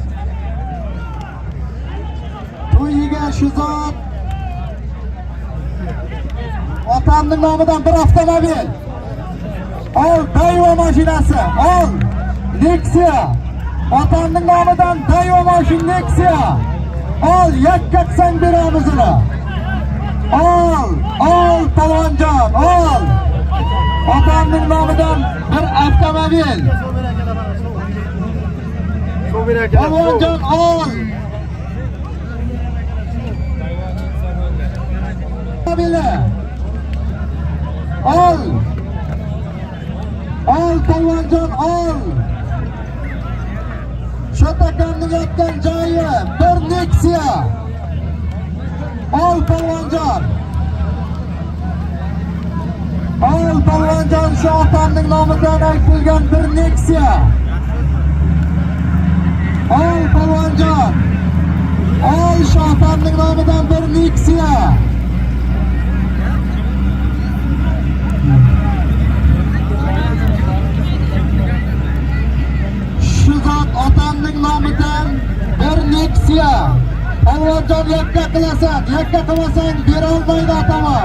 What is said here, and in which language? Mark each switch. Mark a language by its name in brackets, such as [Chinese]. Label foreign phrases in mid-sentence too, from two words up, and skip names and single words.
[Uzbek] To'yiga shu zot otamning nomidan bir avtomobil. Ol Dayvo mashinasi, ol Nexia. Otamning nomidan Dayvo mashin Nexia. Ol yakka qilsang beramiz uni. Ol polvonjon, ol. Otamning nomidan bir avtomobil. Polvonjon ol. Ol. Ol polvonjon ol. Shu takamning yotgan joyi bir Nexia. Ol polvonjon. Ol polvonjon, shu otamning nomidan aytilgan bir Nexia. Ol polvonjon. Ol shu otamning nomidan bir Nexia. zot otamning nomidan bir Nexia. Polvonjon yakka qilasan, yakka qilmasang bera olmaydi otamam.